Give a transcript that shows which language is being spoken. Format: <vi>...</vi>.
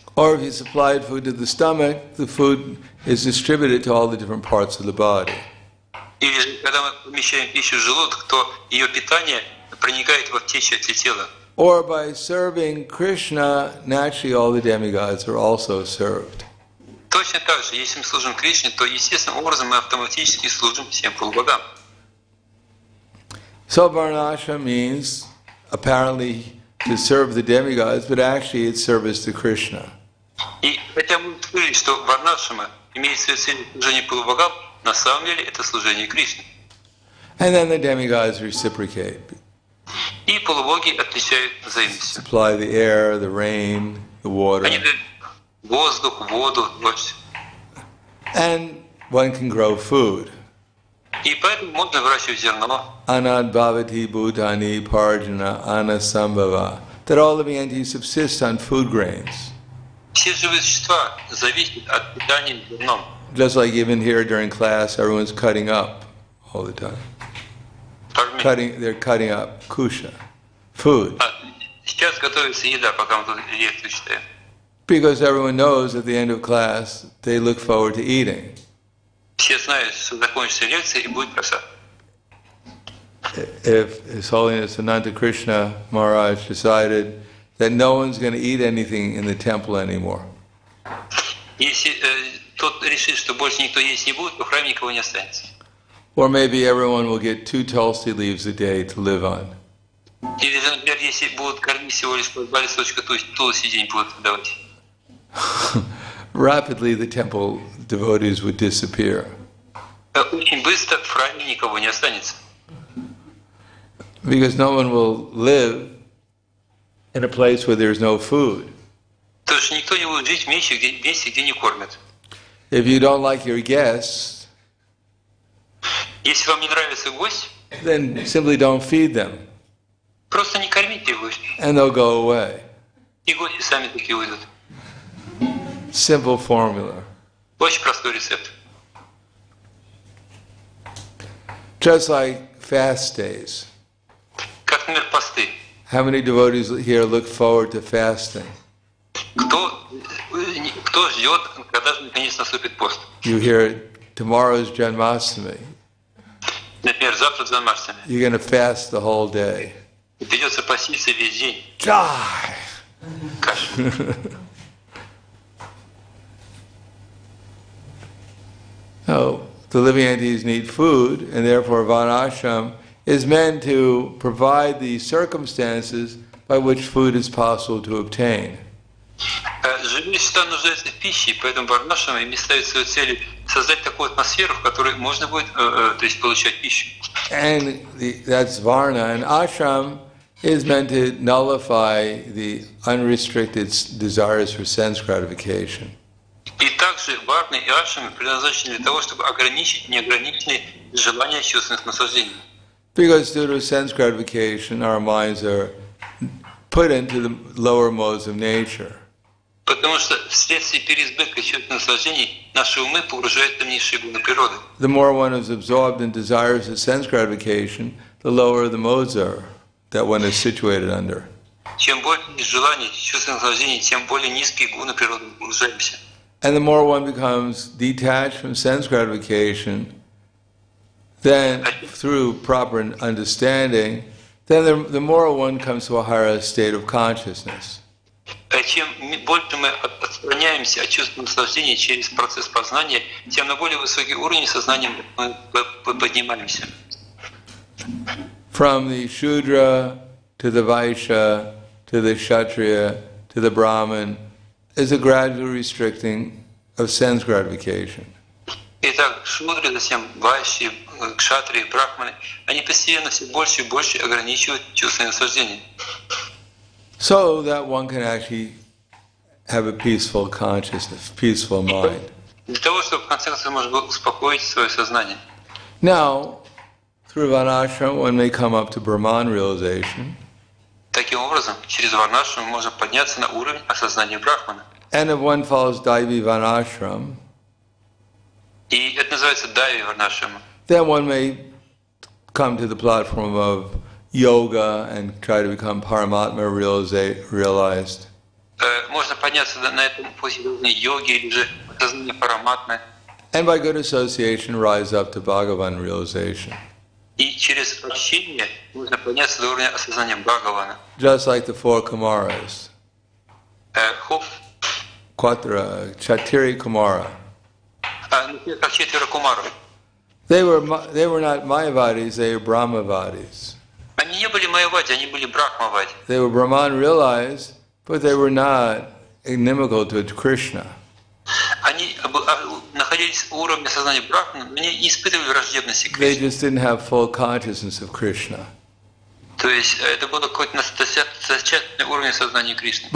<en>Or if you supplied food to the stomach, the food is distributed to all the different parts of the body.</en> <ru>Или же, когда мы помещаем пищу в желудок, то ее питание проникает во все части тела.</ru> <en>Or by serving Krishna, naturally all the demigods are also served.</en> <ru>Точно так же, если мы служим Кришне, то естественным образом мы автоматически служим всем полубогам.</ru> <en>So Varnashram means apparently to serve the demigods, but actually it's service to Krishna.</en> <ru>И хотя мы говорили, что Варнашама имеет в виду служение полубогам, на самом деле это служение Кришне.</ru> <en>And then the demigods reciprocate,</en> <ru>И полубоги отличают взаимностью.</ru> <en>supply the air, the rain, the water.</en> <ru>Они дают воздух, воду, дождь.</ru> <en>And one can grow food.</en> <ru>И поэтому можно выращивать зерно.</ru> <sa>Anad bhavati bhutani parjana anasambhava.</sa> <en>That all living entities subsist on food grains.</en> <ru>Все живые существа зависят от питания зерном.</ru> <en>Just like even here during class, everyone's cutting up all the time. They're cutting up kusha, food.</en> <ru>Сейчас готовится еда, пока мы тут лекцию читаем.</ru> <en>Because everyone knows at the end of class, they look forward to eating.</en> <ru>Все знают, что закончится лекция и будет просад.</ru> <en>If His Holiness Ananta Krishna Maharaj decided that no one's going to eat anything in the temple anymore,</en> <ru>Если тот решит, что больше никто есть не будет, то в храме никого не останется.</ru> <en>or maybe everyone will get 2 tulsi leaves a day to live on.</en> <ru>Или же, например, если будут кормить всего лишь по 2 листочка, то есть тулси день будут давать.</ru> <en>Rapidly the temple devotees would disappear.</en> <ru>Очень быстро в храме никого не останется.</ru> <en>Because no one will live in a place where there's no food.</en> <ru>Потому что никто не будет жить в месте, где не кормят.</ru> <en>If you don't like your guests,</en> <ru>Если вам не нравится гость,</ru> <en>then simply don't feed them,</en> <ru>просто не кормите гостя.</ru> <en>and they'll go away.</en> <ru>И гости сами таки уйдут.</ru> <en>Simple formula.</en> <ru>Очень простой рецепт.</ru> <en>Just like fast days.</en> <ru>Как, например, посты.</ru> <en>How many devotees here look forward to fasting?</en> <ru>Кто ждет, когда же наконец наступит пост?</ru> <en>You hear tomorrow's Janmashtami.</en> <ru>Например, завтра Джанмаштами.</ru> <en>You're going to fast the whole day.</en> <ru>И придется поститься весь день.</ru> <en>Die!</en> <ru>Каша.</ru> <en>So, the living entities need food, and therefore Varnashram is meant to provide the circumstances by which food is possible to obtain.</en> <ru>Живые существа нуждаются в пище, поэтому Варнашама им ставит свою целью создать такую атмосферу, в которой можно будет получать пищу.</ru> <en>And that's Varna, and ashram is meant to nullify the unrestricted desires for sense gratification.</en> <ru>И также варны и ашрамы предназначены для того, чтобы ограничить неограниченные желания чувственных наслаждений.</ru> <en>Because due to sense gratification, our minds are put into the lower modes of nature.</en> <ru>Потому что вследствие переизбытка чувственных наслаждений наши умы погружаются в низшие гуны природы.</ru> <en>The more one is absorbed in desires of sense gratification, the lower the modes are that one is situated under.</en> <ru>Чем больше желаний, чувственных наслаждений, тем более низкие гуны природы мы погружаемся.</ru> <en>And the more one becomes detached from sense gratification, then through proper understanding, then the more one comes to a higher state of consciousness.</en> <ru>Чем больше мы отстраняемся от чувства наслаждения через процесс познания, тем на более высокий уровень сознания мы поднимаемся.</ru> <en>From the Shudra to the Vaishya to the Kshatriya to the Brahmin is a gradual restricting of sense gratification.</en> <ru>Итак, шудры, затем вайши, кшатрии, брахманы, они постепенно все больше и больше ограничивают чувство наслаждения.</ru> <en>So that one can actually have a peaceful consciousness, peaceful mind.</en> <ru>Для того, чтобы в конце концов можно было успокоить свое сознание.</ru> <en>Now, through Varnashram, one may come up to Brahman realization.</en> <ru>Таким образом, через варнашрам можно подняться на уровень осознания брахмана.</ru> <en>And if one follows Daivi Varnashram,</en> <ru>И это называется дайви варнашрама.</ru> <en>then one may come to the platform of yoga and try to become Paramatma realized.</en> <ru>Можно подняться на этом пути уровня йоги или же осознания параматмы.</ru> <en>And by good association, rise up to Bhagavan realization.</en> <ru>И через общение можно подняться до уровня осознания Бхагавана.</ru> <en>Just like the four Kumaras,</en> <ru>Хоп, Quatra, Chatiri Kumara. например, как четверо кумаров.</ru> <en>They were not Mayavadis, they were Brahmavadis.</en> <ru>Они не были майявади, они были брахмавади.</ru> <en>They were Brahman realized, but they were not inimical to Krishna.</en> <ru>Они находились в уровне сознания брахмана, но не испытывали враждебности к</ru> <en>They</en> <ru>Кришне.</ru> <en>just didn't have full consciousness of Krishna.</en> <ru>То есть это было какой-то зачаточный уровень сознания Кришны.</ru>